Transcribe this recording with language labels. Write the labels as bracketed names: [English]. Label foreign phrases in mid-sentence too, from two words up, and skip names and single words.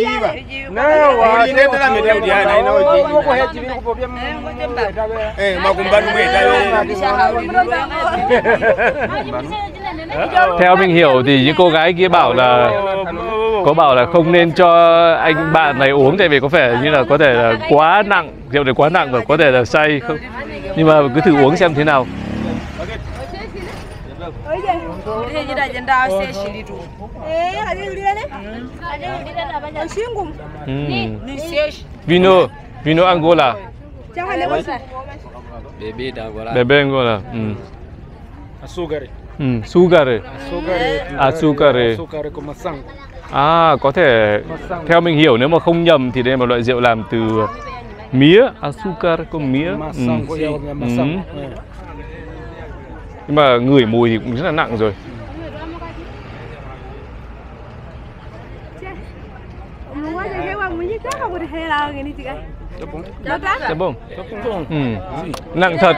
[Vietnamese] Theo mình hiểu thì những cô gái kia bảo là không nên cho anh bạn này uống, tại vì có vẻ như là có thể là quá nặng, rượu này quá nặng và có thể là say không. Nhưng mà cứ thử uống xem thế nào. [Portuguese] Vino Angola. Bebe Angola. Açúcar. [Vietnamese] À, có thể theo mình hiểu nếu mà không nhầm thì đây là một loại rượu làm từ mía, açúcar có mía. Nhưng mà ngửi mùi thì cũng rất là nặng rồi. Nặng thật.